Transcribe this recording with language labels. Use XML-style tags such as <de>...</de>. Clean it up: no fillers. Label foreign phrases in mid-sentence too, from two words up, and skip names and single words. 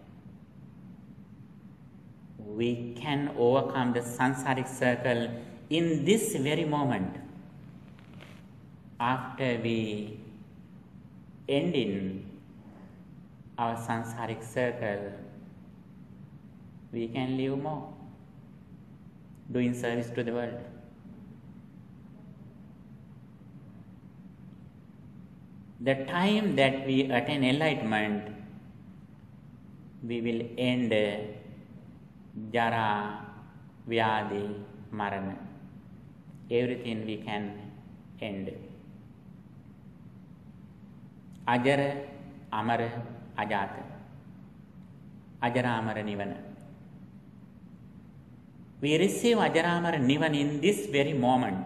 <en>We can overcome the samsaric circle in this very moment after we end in our samsaric circle, we can live more, doing service to the world. The time that we attain enlightenment, we will end</en> <pi>jara, vyadi, marana.</pi> <en>Everything we can end.</en> <pi>Ajara, amara, ajata. Ajara, amara, nivana.</pi> <en>We receive</en> <pi>ajara, amara, nivana</pi> <en>in this very moment.</en>